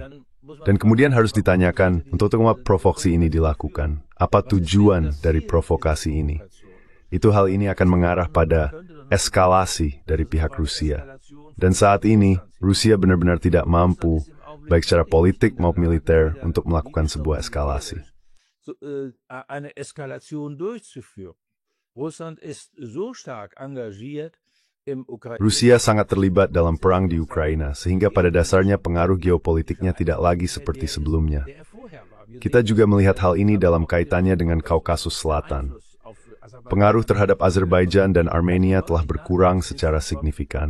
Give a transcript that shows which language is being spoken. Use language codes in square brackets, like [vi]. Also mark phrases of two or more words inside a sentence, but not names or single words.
[id] Dan kemudian harus ditanyakan, untuk apa provokasi ini dilakukan? Apa tujuan dari provokasi ini? Itu hal ini akan mengarah pada eskalasi dari pihak Rusia. Dan saat ini, Rusia benar-benar tidak mampu, baik secara politik maupun militer, untuk melakukan sebuah eskalasi. [de] Eine Eskalation durchzuführen. Russland ist so stark engagiert im Ukraine. [id] Rusia sangat terlibat dalam perang di Ukraina, sehingga pada dasarnya pengaruh geopolitiknya tidak lagi seperti sebelumnya. Kita juga melihat hal ini dalam kaitannya dengan Kaukasus Selatan. Pengaruh terhadap Azerbaijan dan Armenia telah berkurang secara signifikan.